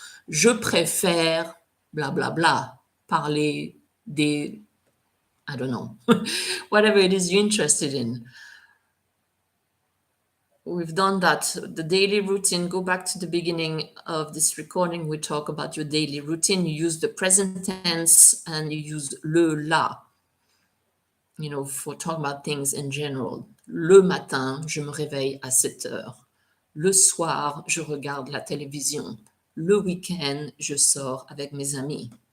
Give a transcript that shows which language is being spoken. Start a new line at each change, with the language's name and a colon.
French: Je préfère blah, blah, blah. Parler des,
English: I don't know, whatever it is you're interested in. We've done that. The daily routine, go back to the beginning of this recording. We talk about your daily routine. You use the present tense and you use le, la, for talking about things in general.
French: Le matin, je me réveille à 7 heures. Le soir, je regarde la télévision. Le week-end, je sors avec mes amis.